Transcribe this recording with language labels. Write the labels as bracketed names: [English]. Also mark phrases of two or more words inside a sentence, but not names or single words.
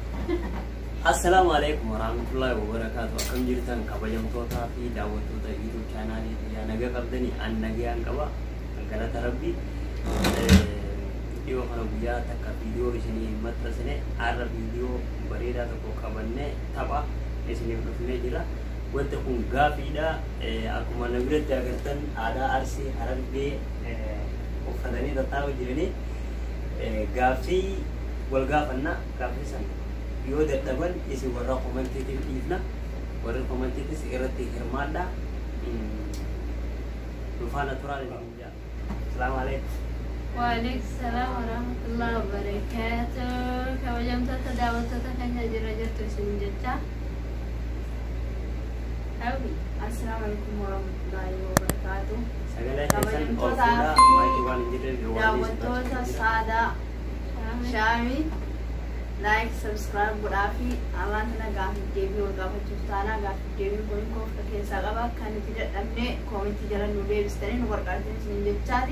[Arabic] السلام عليكم ورحمة الله وبركاته. [Oromo] Akkam jirtan kabajamtoota fi daawwattoota YouTube chaanaalii yaa nagaa qabdanii an nagaan qaba. Galata Rabbii. Video kana guyyaa takka video isinii maxxansine har'a video bareedaa tokko qabannee tapha isiniif dhufnee jira. Wanti kun gaaffiidha. Akkuma na biratti agartan aadaa Arsii Harargee uffatanii tattaa'aa jiranii gaaffii wal gaafannaa gaaffii sana yoo dadhaban isin warra komantiitiif dhiifna warra komantiitis irratti hirmaadha. Dhufaana turaa jedhanii [Arabic] السلام عليكم. وعليكم السلام ورحمة الله وبركاته. [Oromo] Kabajamtoota daawwattoota keenya jira jirtu isin jecha. [Arabic] السلام عليكم ورحمة الله وبركاته. [Oromo] Sagalee keessan olfuudhaa maatii waan hin jirreef yoo waan daawwattoota saadaa shaamii [English] like subscribe [Oromo] godhaafi alaan kana gaaffii deebii wal gaafachuuf taanaa gaaffii deebii kun koofta keessaa qaba kan itti dadhabne koomentii jala nu deebistanii nu warqaatiin isin jechaati.